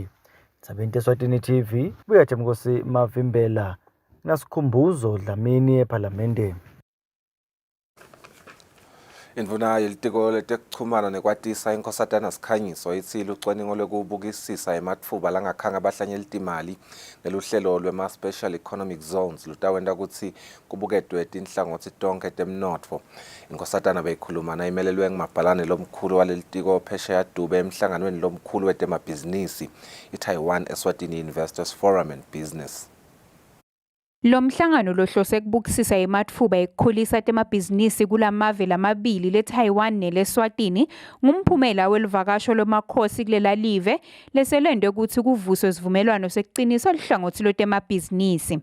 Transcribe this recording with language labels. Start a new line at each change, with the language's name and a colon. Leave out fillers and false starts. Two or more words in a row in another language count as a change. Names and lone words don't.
Swati: Tsabente Eswatini TV, Buyathemkosi Mavimbela, Nasikhumbuzo Dlamini ePhalamende. Indvuna yelitiko letekuchumana nekwatisa inkosatana Sikhanyiso ithi lucwaningo lwekubukisisa ematfuba langakhanga abahlanyela imali ngeluhlelo lwema-special economic zones lutawenta kutsi kubuketwe tinhlangothi tonke temnotfo. Inkosatana beyikhuluma nayimelelwe ngumabhalane lomkhulu walelitiko phesheya Dube emhlanganweni lomkhulu wetemabhizinisi i-Taiwan Eswatini Investors Forum and Business. Lo mhlangano lohlose ekubukisisa ematfuba ekukhulisa temabhizinisi kulamave lamabili leTaiwan neleSwatini ngumphumela welivakasho lomakhosi kulela live leselendwe ukuthi kuvuswe isivumelwano sekuqinisa lihlangothi lotemabhizinisi.